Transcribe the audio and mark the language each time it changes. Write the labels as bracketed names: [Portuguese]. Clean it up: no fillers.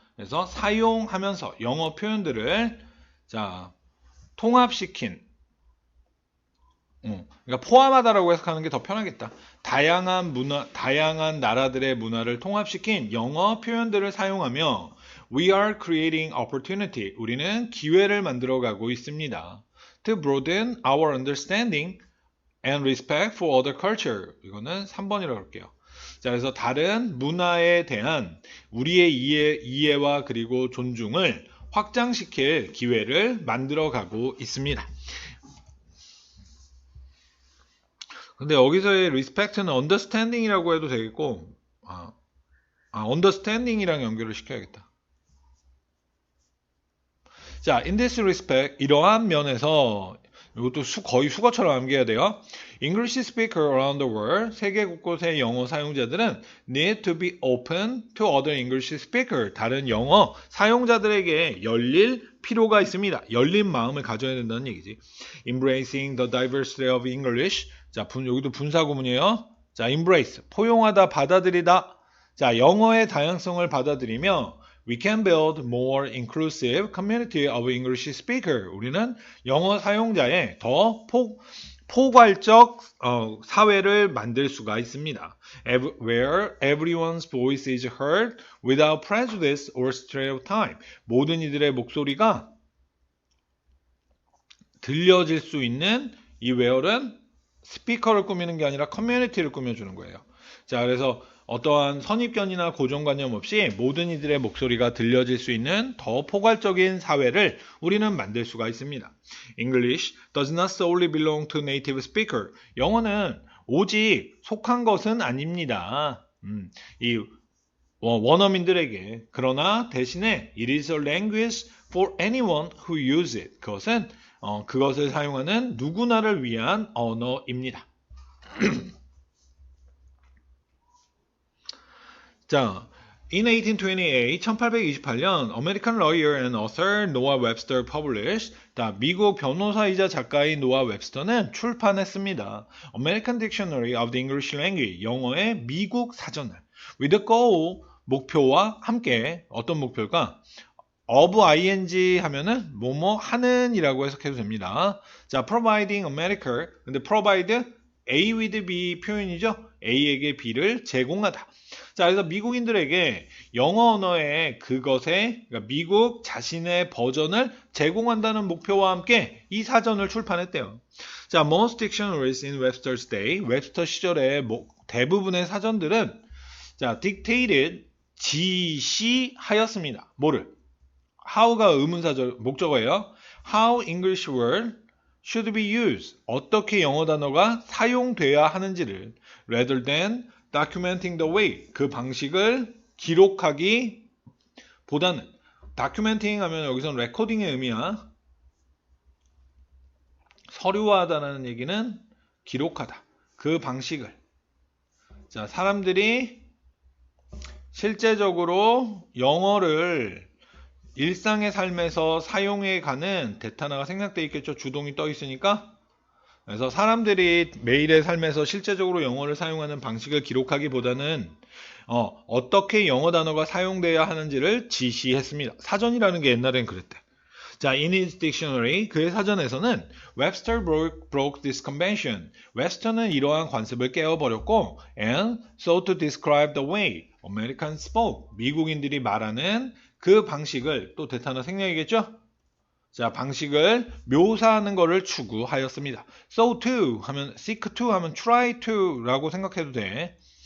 [Korean] 그래서 사용하면서 영어 표현들을 자, 통합시킨 그러니까 포함하다라고 해석하는 게 더 편하겠다. 다양한 문화, 다양한 나라들의 문화를 통합시킨 영어 표현들을 사용하며 [English] we are creating opportunity. [Korean] 우리는 기회를 만들어가고 있습니다. [English] To broaden our understanding and respect for other culture. [Korean] 이거는 3번이라고 할게요. 자, 그래서 다른 문화에 대한 우리의 이해와 그리고 존중을 확장시킬 기회를 만들어가고 있습니다. 근데 여기서의 respect는 understanding이라고 해도 되겠고, understanding이랑 연결을 시켜야겠다. 자, [English] in this respect, [Korean] 이러한 면에서 이것도 거의 수거처럼 암기해야 돼요. [English] English speaker around the world, [Korean] 세계 곳곳의 영어 사용자들은 [English] need to be open to other English speaker, [Korean] 다른 영어 사용자들에게 열릴 필요가 있습니다. 열린 마음을 가져야 된다는 얘기지. [English] Embracing the diversity of English. [Korean] 자, 여기도 분사구문이에요. 자, embrace, 포용하다, 받아들이다. [English] 자, [Korean] 영어의 다양성을 받아들이며 [English] we can build more inclusive community of English speaker. [Korean] 우리는 영어 사용자의 더 포괄적 사회를 만들 수가 있습니다. [English] Where everyone's voice is heard without prejudice or stereotype. [Korean] 모든 이들의 목소리가 들려질 수 있는 이 where는 스피커를 꾸미는 게 아니라 커뮤니티를 꾸며주는 거예요. 자, 그래서 어떠한 선입견이나 고정관념 없이 모든 이들의 목소리가 들려질 수 있는 더 포괄적인 사회를 우리는 만들 수가 있습니다. [English] English does not solely belong to native speaker. [Korean] 영어는 오직 속한 것은 아닙니다. 이 원어민들에게. 그러나 대신에 [English] it is a language for anyone who use it. [Korean] 그것은 그것을 사용하는 누구나를 위한 언어입니다. [English] 자, in 1828, 1828년 American lawyer and author Noah Webster published. [Korean] 자, 미국 변호사이자 작가인 노아 웹스터는 출판했습니다. [English] American Dictionary of the English Language, [Korean] 영어의 미국 사전을. [English] with the goal, [Korean] 목표와 함께. 어떤 목표일까? of ing 하면은 뭐뭐 하는 이라고 해석해도 됩니다. [English] 자, providing America. [Korean] 근데 [English] provide A with B [Korean] 표현이죠. A에게 B를 제공하다. 자, 그래서 미국인들에게 영어 언어의 그것에, 그러니까 미국 자신의 버전을 제공한다는 목표와 함께 이 사전을 출판했대요. 자, [English] most dictionaries in Webster's day, [Korean] 웹스터 시절의 대부분의 사전들은 자, [English] dictated, [Korean] 지시하였습니다. 뭐를? how가 의문사절 목적어예요. [English] How English word should be used. [Korean] 어떻게 영어 단어가 사용돼야 하는지를 [English] rather than documenting the way. [Korean] 그 방식을 기록하기 보다는 documenting 하면 여기서는 recording의 의미야. 서류화하다는 얘기는 기록하다. 그 방식을. 자, 사람들이 실제적으로 영어를 일상의 삶에서 사용해가는 대타나가 생략되어 있겠죠. 주동이 떠 있으니까. 그래서 사람들이 매일의 삶에서 실제적으로 영어를 사용하는 방식을 기록하기보다는 어떻게 영어 단어가 사용돼야 하는지를 지시했습니다. 사전이라는 게 옛날엔 그랬대. [English] 자, in his dictionary, [Korean] 그의 사전에서는 [English] Webster broke this convention. [Korean] 웹스터는 이러한 관습을 깨어버렸고 [English] and so to describe the way Americans spoke. [Korean] 미국인들이 말하는 그 방식을, 또 대타나 생략이겠죠? 자, 방식을 묘사하는 것을 추구하였습니다. [English] So to 하면 seek to 하면 try to [Korean] 라고 생각해도 돼.